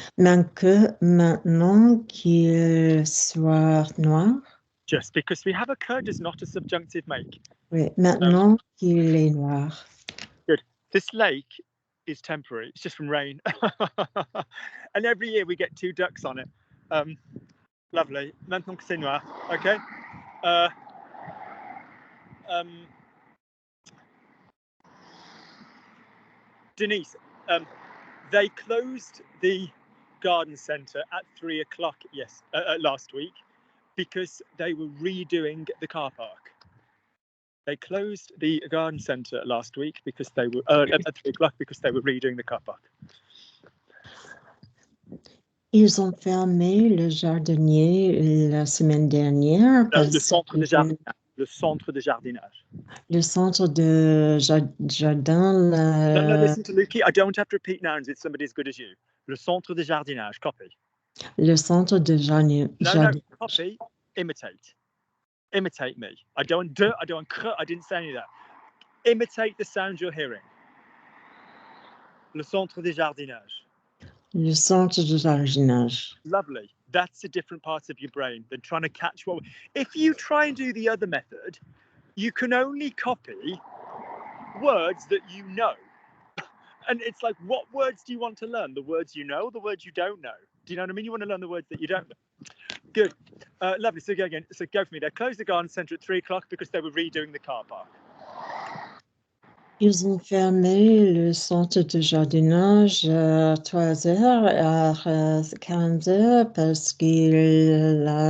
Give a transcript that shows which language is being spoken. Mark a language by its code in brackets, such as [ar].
[fr] Maintenant qu'il soit noir. [en] Just because we have a que does not a subjunctive make. [fr] Oui, maintenant qu'il est noir. [en] Good. This lake is temporary. It's just from rain. And every year we get 2 ducks on it. Lovely. [fr] Maintenant que c'est noir. [en] Okay. Denise, they closed the garden centre at 3 o'clock. Yes, last week because they were redoing the car park. They closed the garden centre last week because they were at 3 o'clock because they were redoing the car park. [fr] Ils ont fermé le jardinier la semaine dernière. No, le centre de jardinage. Le centre de jardinage. Le centre de jardin. [en] No, listen to Luki. I don't have to repeat nouns. It's somebody as good as you. [fr] Le centre de jardinage. [en] Copy. [fr] Le centre de jardinage. [en] No, copy. Imitate. Imitate me. I don't do. I don't. I didn't say any of that. Imitate the sound you're hearing. [fr] Le centre de jardinage. Le centre de jardinage. [en] Lovely. That's a different part of your brain than trying to catch what. If you try and do the other method, you can only copy words that you know. And it's like, what words do you want to learn? The words you know, or the words you don't know? Do you know what I mean? You want to learn the words that you don't know. Good. Lovely. So go again. So go for me. They closed the garden centre at 3 o'clock because they were redoing the car park. [fr] Ils ont fermé le centre de jardinage à 3 heures, à 15 heures parce qu'ils